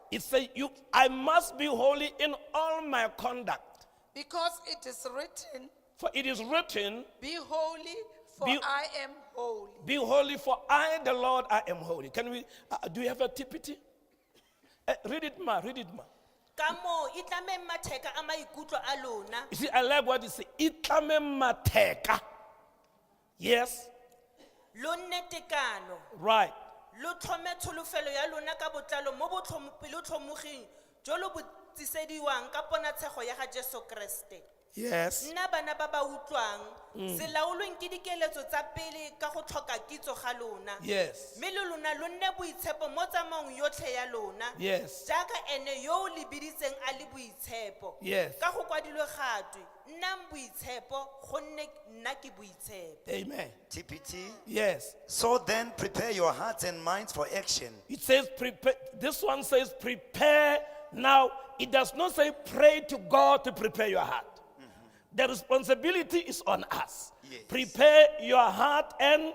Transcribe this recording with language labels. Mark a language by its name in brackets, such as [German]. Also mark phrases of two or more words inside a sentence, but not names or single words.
[English] it says, I must be holy in all my conduct. Because it is written, For it is written, be holy, for Be- I am holy. be holy, for I, the Lord, I am holy. Can we, do you have a TPT? Read it, ma. Read it, ma. [Tswana] ka moo e tlameng matheka a maikutlo a lona [English] You see, I like what he said. [Tswana] Itlame mateka. Yes, lo nne tekano [English] right. [Tswana] lo tlhome tsholofelo ya lona ka botlalo mo pelo tlhomogeng jo lo bo tlisediwang ka ponatshego ya ga Jesu Kriste [English] Yes. [Tswana] nna bana ba ba utlwang se laolweng ke dikeletso tsa pele ka go tlhoka kitso ga lona [English] Yes. [Tswana] mme le lona lo nne boitshepo mo tsamaong yotlhe ya lona [English] Yes. [Tswana] jaaka ene yo o lebiditseng a le boitshepo [English] Yes. [Tswana] ka go kwadilwe gatwe nnang boitshepo gonne nna ke boitshepo [English] Amen. TPT. Yes. So then prepare your hearts and minds for action. It says prepare. This one says prepare. Now, it does not say pray to God to prepare your heart. The responsibility is on us. Yes. Prepare your heart and